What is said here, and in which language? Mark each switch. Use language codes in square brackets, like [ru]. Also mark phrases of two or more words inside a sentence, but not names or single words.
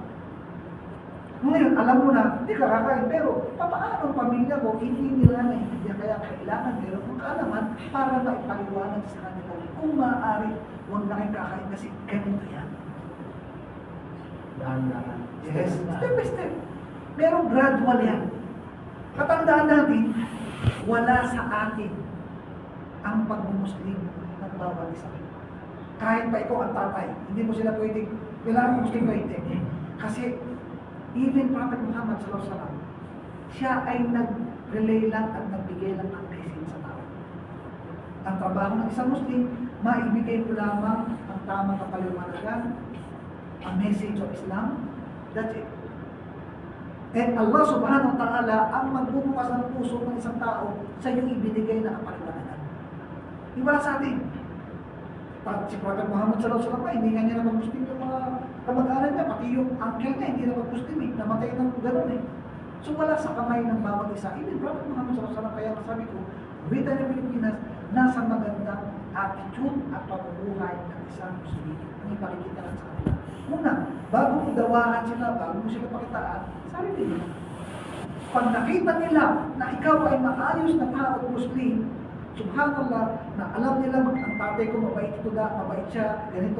[tl] Ngayon, alam mo na, hindi ka kakain, pero papaano ang pamilya mo, hindi nila naiintindihan, kaya kailangan meron kong kaalaman para maipaliwanag sa kanila. Kung maaari, huwag na kayong kakain kasi ganito yan. Dahan-dahan. [en] Yes, step by step. [tl] Pero gradual yan. Katandaan natin, wala sa atin ang pagmumuslim ng bawat isa. Kahit pa ikaw ang tatay, hindi mo sila pwedeng, kailangan Muslim ka hindi. Kasi, [en] even Prophet Muhammad SAW, [tl] siya ay nag-relay lang at nagbigay lang ng message sa tao. Ang trabaho ng isang Muslim, maibigay mo lamang ang tamang kapaliwanagan, ang [en] message of Islam, that's it. [tl] And Allah [ar] سبحانه وتعالى [tl] ang magbubukas ng puso ng isang tao sa iyong ibinigay na kapaliwanagan. Iwala sa atin. Si Prophet Muhammad [ar] صلى الله عليه وسلم, [tl] hindi nga niya napag-Muslim yung mga kamag-anak niya, pati yung uncle niya, hindi napag-Muslim eh, namatay ng gano'n eh. So wala sa kamay ng bawat isa. [en] Even Prophet [ar] Muhammad صلى الله عليه وسلم, [tl] kaya sabi ko, wita ng Pilipinas, nasa magandang attitude at pamumuhay ng isang Muslim. Ang ipakikita lang sa kanila. Una, bago mo dawahan sila, bago mo sila pakitaan, sarili nila. Pag nakita nila na ikaw ay maayos na tao at Muslim, subhanallah, na alam nila ang tatay ko mabait ito da, mabait siya, ganito.